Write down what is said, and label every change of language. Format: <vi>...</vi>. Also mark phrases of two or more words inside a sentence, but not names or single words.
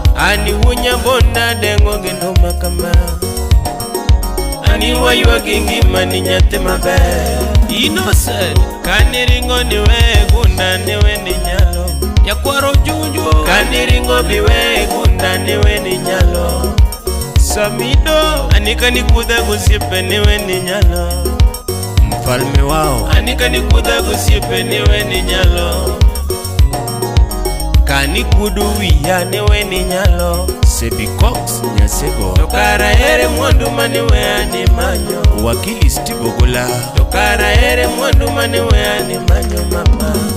<luo>Ani wunya bonda dengo gindu makama. Ani waywa gingima ni nyathi maber. Innocent kaniringo niwe gunda niwe ni nyalo. Nyakwaro Junju, Kaniringo biwe gunda niwe ni nyalo. Samido anika nikuda gusiepe niwe ni nyalo.</luo> <sw>mfalme wao,</sw> <luo>Anika nikuda gusiepe niwe ni nyalo. Kani kudu wiya niwe ni nyalo. Sebi Cox Nyasego, Tokara ere mwandu maniwe ani manyo. wakili Steve Ogola, Tokara ere mwandu maniwe ani manyo mama.</luo>